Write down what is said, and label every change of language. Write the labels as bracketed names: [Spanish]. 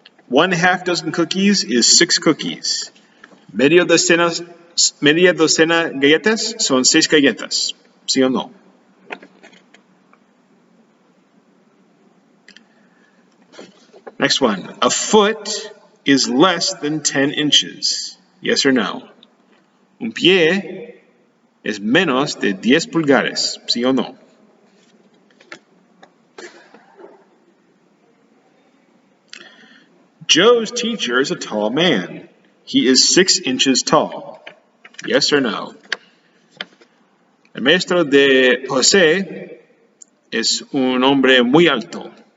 [English] 1/2 dozen cookies is 6 cookies. [Spanish] Media docena galletas son 6 galletas. ¿Sí o no? [English] Next one. A foot is less than 10 inches. Yes or no? [Spanish] Un pie es menos de 10 pulgares. ¿Sí o no? [English] Joe's teacher is a tall man. He is 6 inches tall. Yes or no? [Spanish] El maestro de José es un hombre muy alto.